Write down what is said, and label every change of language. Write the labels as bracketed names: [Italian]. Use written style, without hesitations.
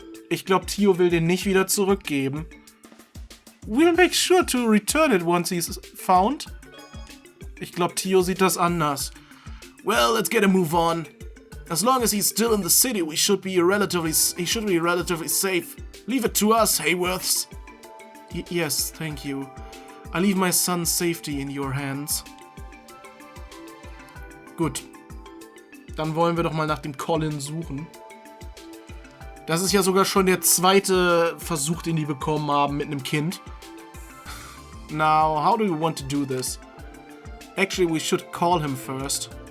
[German] Ich glaube, Tio will den nicht wieder zurückgeben. [English] We'll make sure to return it once he's found. [German] Ich glaube, Tio sieht das anders. [English] Well, let's get a move on. As long as he's still in the city, he should be relatively safe. Leave it to us, Hayworths. Yes, thank you. I leave my son's safety in your hands. [German] Gut. Dann wollen wir doch mal nach dem Colin suchen. Das ist ja sogar schon der zweite Versuch, den die bekommen haben mit einem Kind. [English] Now, how do you want to do this? Actually, we should call him first.